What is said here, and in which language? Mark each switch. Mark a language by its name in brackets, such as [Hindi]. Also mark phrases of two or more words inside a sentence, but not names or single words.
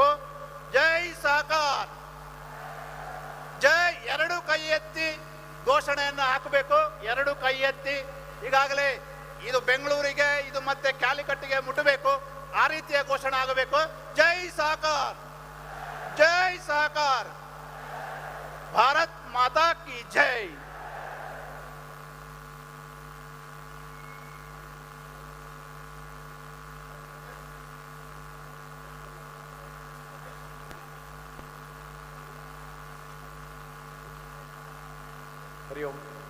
[Kannada] ಜೈ ಸಹಕಾರ್, ಜೈ. ಎರಡು ಕೈ ಎತ್ತಿ ಘೋಷಣೆಯನ್ನು ಹಾಕಬೇಕು, ಎರಡು ಕೈ ಎತ್ತಿ. ಈಗಾಗಲೇ ಇದು ಬೆಂಗಳೂರಿಗೆ, ಇದು ಮತ್ತೆ ಕ್ಯಾಲಿಕಟ್ಟಿಗೆ ಮುಟ್ಟಬೇಕು, ಆ ರೀತಿಯ ಘೋಷಣೆ ಆಗಬೇಕು. ಜೈ ಸಹಕಾರ್, [Hindi] जय सहकार, भारत माता की जय। [Kannada] ಹರಿ ಓಂ.